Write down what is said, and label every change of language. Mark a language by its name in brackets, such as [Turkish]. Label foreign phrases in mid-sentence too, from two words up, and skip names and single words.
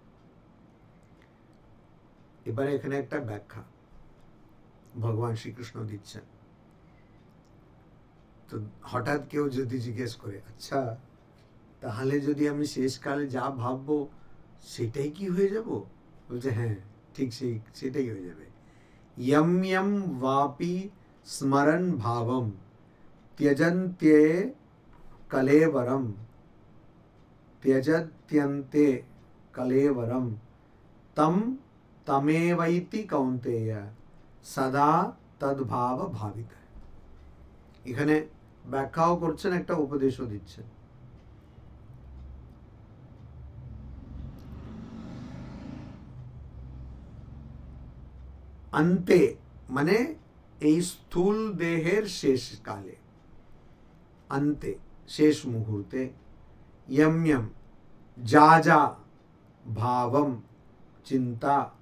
[Bangla] এবারে এখানে একটা ব্যাখ্যা ভগবান শ্রীকৃষ্ণ দিচ্ছেন। তো হঠাৎ কেউ যদি জিজ্ঞেস করে, আচ্ছা তাহলে যদি আমি শেষকালে যা ভাববো সেটাই কি হয়ে যাব? বলছে হ্যাঁ, ঠিক সেটাই হয়ে যাবে। [Sanskrit] यम यम वापि स्मरन् भावम त्यजन्ते कलेवरम, त्यजत्यन्ते कलेवरम तम तमेवैति कौन्तेय सदा तद्भाव भावित। [Bangla] এখানে ব্যাখ্যাও করছেন, একটা উপদেশও দিচ্ছেন। अंते মানে এই স্থূল দেহের শেষ কালে, अंते শেষ মুহূর্তে, [Sanskrit] यम यम [Bangla] যা যা, ভাবম চিন্তা,